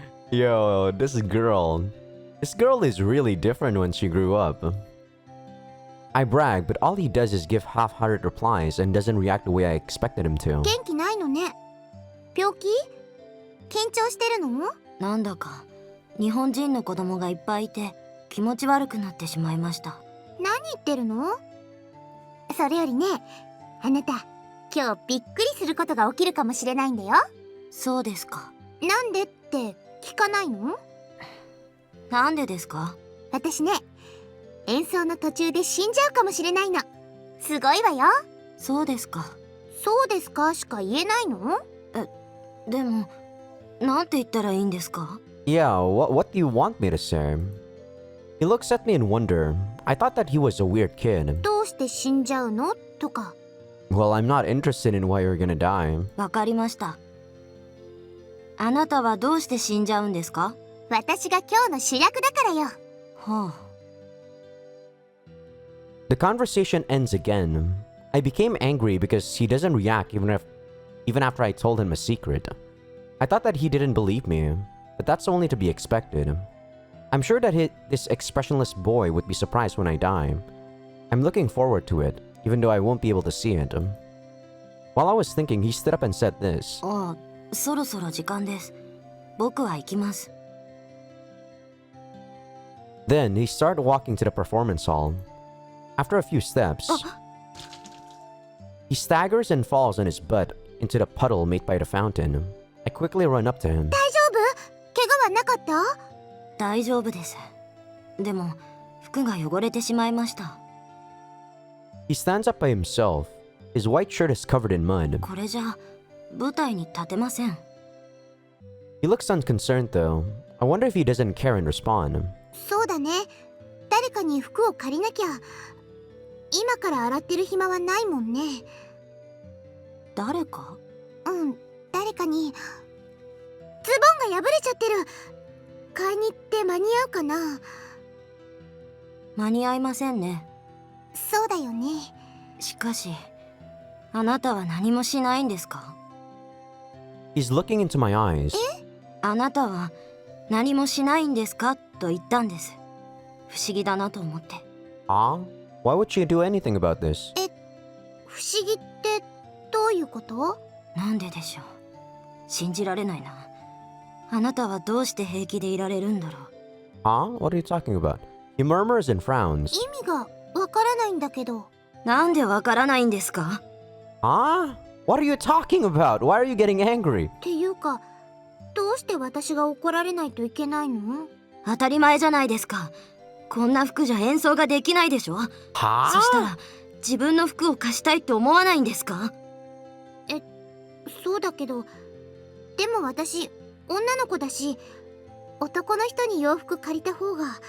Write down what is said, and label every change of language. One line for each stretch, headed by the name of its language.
English: Yo, this girl is really different when she grew up. I brag, but all he does is give half-hearted replies and doesn't react the way I expected him to.
Japanese: 元気ないのね。病気？緊張してるの？なんだか日本人の子供がいっぱいいて気持ち悪くなってしまいました。何言ってるの？それよりね、あなた今日びっくりすることが起きるかもしれないんだよ。そうですか。なんでって聞かないの？なんでですか？私ね、演奏の途中で死んじゃうかもしれないの。すごいわよ。そうですか。そうですかしか言えないの？でも、なんて言ったらいいんですか？
English: Yeah, what do you want me to say? He looks at me in wonder. I thought that he was a weird kid.
Japanese: どうして死んじゃうの？とか。
English: Well, I'm not interested in why you're gonna die.
Japanese: わかりました。あなたはどうして死んじゃうんですか？私が今日の主役だからよ。はあ。
English: The conversation ends again. I became angry because he doesn't react even after I told him a secret. I thought that he didn't believe me, but that's only to be expected. I'm sure that this expressionless boy would be surprised when I die. I'm looking forward to it, even though I won't be able to see it. While I was thinking, he stood up and said this.
Japanese: ああ、そろそろ時間です。僕は行きます。
English: Then he started walking to the performance hall. After a few steps, he staggers and falls on his butt into the puddle made by the fountain. I quickly run up to him.
Japanese: 大丈夫？怪我はなかった？大丈夫です。でも、服が汚れてしまいました。
English: He stands up by himself. His white shirt is covered in mud.
Japanese: これじゃ舞台に立てません。
English: He looks unconcerned though. I wonder if he doesn't care and respond.
Japanese: そうだね。誰かに服を借りなきゃ。今から洗ってる暇はないもんね。誰か？うん、誰かに。ズボンが破れちゃってる。買いに行って間に合うかな？間に合いませんね。そうだよね。しかし、あなたは何もしないんですか？
English: He's looking into my eyes.
Japanese: あなたは何もしないんですかと言ったんです。不思議だなと思って。
English: Why would you do anything about this?
Japanese: 不思議ってどういうこと？なんででしょう。信じられないな。あなたはどうして平気でいられるんだろう。
English: What are you talking about? He murmurs and frowns.
Japanese: 意味がわからないんだけど。なんでわからないんですか？
English: What are you talking about? Why are you getting angry?
Japanese: っていうか、どうして私が怒られないといけないの？当たり前じゃないですか。こんな服じゃ演奏ができないでしょ。そしたら自分の服を貸したいって思わないんですか？そうだけど、でも私女の子だし、男の人に洋服借りた方が。